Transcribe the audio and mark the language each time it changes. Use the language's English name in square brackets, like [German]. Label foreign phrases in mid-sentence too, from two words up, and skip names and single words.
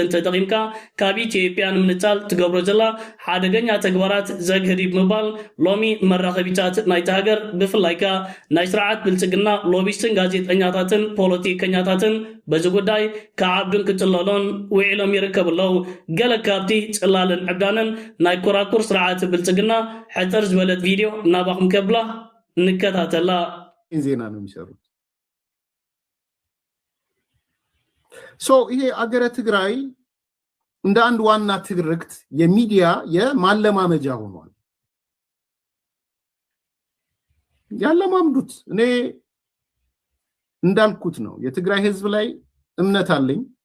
[Tigrinya] ተጠቂምካ ካብ ኢትዮጵያ ንምንጻል ትገብሮ ዘላ ሓደገኛ ተግባራት ዘግህዲብ ምባል ሎሚ መራኸቢታት ናይቲ ሃገር ብፍላይ ናይ ስርዓት ብልጽግና ሎቢስትን ጋዜጠኛታትን ፖለቲከኛታትን በዚ ጉዳይ ከዓብዱን ክጽለሎን ውዒሎም ይርከብለው ገለ ካብቲ ጽላልን ዕብዳንን ናይ ኮራኩር ስርዓት ብልጽግና ሕፅር ዝበለት ቪድዮ ናባኹም ከብላ እንከታተላ [Amharic] ዜና ነው የሚሰሩት ይሄ አገረ ትግራይ እንደ አንድ ዋና ትርክት የሚዲያ የማለማመጃ ሆኗል ያለማምዱት እኔ እንዳልኩት ነው የትግራይ ህዝብ ላይ እምነት አለኝ